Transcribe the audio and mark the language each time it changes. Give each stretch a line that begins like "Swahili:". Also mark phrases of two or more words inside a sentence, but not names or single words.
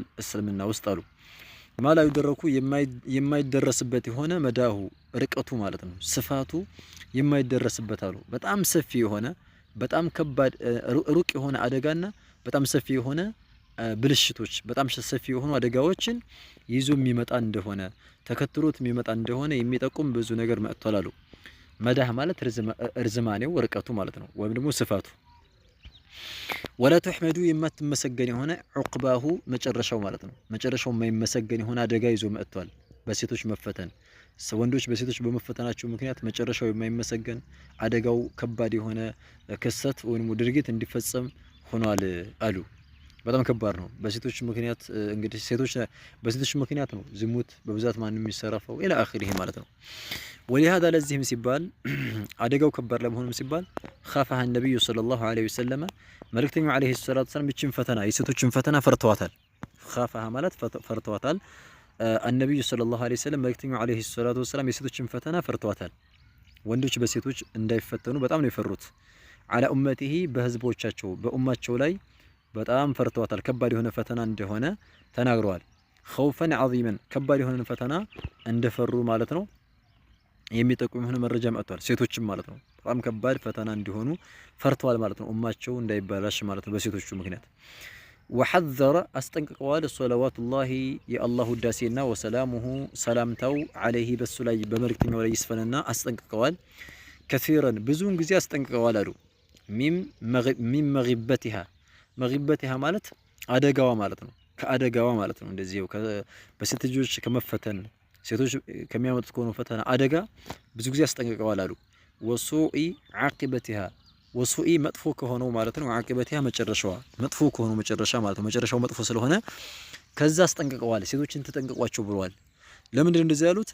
Amharic: እስልምና ውስጥ አሉ።
Arabic: ما لا يدرك
Amharic: የማይደረስበት የሆነ መዳሁ ርቀቱ ማለት ነው ስፋቱ የማይደረስበት አሉ። በጣም ሰፊ የሆነ በጣም ከባድ ሩቅ የሆነ አደጋና በጣም ሰፊ የሆነ ብልሽቶች በጣም ሰፊ የሆኑ አደጋዎችን ይዞ የሚመጣ እንደሆነ ተከትሎት የሚመጣ እንደሆነ የሚጠቁም ብዙ ነገር መጥቷል አሉ። መዳህ ማለት ርዝማኔው ርቀቱ ማለት ነው ወይም ደግሞ ስፋቱ
Arabic: ولا تحمد
Amharic: የማትመሰገን የሆነ عقباه መጨረሻው ማለት ነው መጨረሻው የማይመሰገን የሆነ አደጋ ይዞ መጥቷል። በሴቶች መፈተን ወንዶች በሴቶች በመፈተናቸው ምክንያት መጨረሻው የማይመሰገን አደጋው ከባድ የሆነ ክስተት ወይም ድርጊት እንዲፈጸም ሆኗል አሉ። በጣም ከባድ ነው። በሴቶች ምክንያት እንግዲህ በሴቶች ምክንያት ነው ዝሙት በብዛት ማንም የሚሰራፈው
Arabic: إلى آخره
Amharic: ማለት ነው። ولهذا ለዚህም ሲባል አደጋው ከባድ ለመሆኑም ሲባል
Arabic: خافها النبي صلى الله عليه وسلم
Amharic: መልእክተኛው
Arabic: عليه الصلاه والسلام
Amharic: እቺን ፈተና የሴቶችን ፈተና ፈርተዋታል። خافها ማለት ፈርተዋታል። النبي
Arabic: صلى الله عليه وسلم
Amharic: መልእክተኛው
Arabic: عليه الصلاه والسلام
Amharic: የሴቶችን ፈተና ፈርተዋታል። ወንዶች በሴቶች እንዳይፈተኑ በጣም ነው የፈሩት።
Arabic: على امته
Amharic: በህዝቦቻቸው በኡማቸው ላይ በጣም ፈርተዋታል። ከባድ የሆነ ፈተና እንደሆነ ተናግረዋል።
Arabic: خوفا عظيما
Amharic: ከባድ የሆነ ፈተና እንደፈሩ ማለት ነው የሚጠቁም የሆነ መረጃ መጥቷል። ሴቶችም ማለት ነው በጣም ከባድ ፈተና እንዲሆኑ ፈርተዋል ማለት ነው ኡማቸው እንዳይባላሽ ማለት ነው በሴቶቹ ምክንያት። وحذر አስጠንቅቀዋል
Arabic: صلوات الله
Amharic: የአላህ ውዳሴና ወሰላሙሁ ሰላምታው عليه በሱ ላይ በመልእክተኛው ላይ ይስፈንና አስጠንቅቀዋል። كثيرا ብዙውን ጊዜ አስጠንቅቀዋል አሉ።
Arabic: من مغبتها
Amharic: ማለት አደጋዋ ማለት ነው ከአደጋዋ ማለት ነው እንደዚህ በሴት ልጆች ከመፈተን ሴቶች ከሚያመጡት ከሆነ ፈተና አደጋ ብዙ ጊዜ አስጠንቅቀዋል አሉ።
Arabic: وسوء عاقبتها
Amharic: ወሱኢ መጥፎ ከሆነው ማለት ነው ዓቂበቲሃ መጨረሻዋ መጥፎ ከሆነው መጨረሻ ማለት ነው መጨረሻው መጥፎ ስለሆነ ከዛ አስጠንቅቀዋል። ሴቶችን ተጠንቅቋቸው ብለዋል። ለምንድን እንደዚህ ያሉት?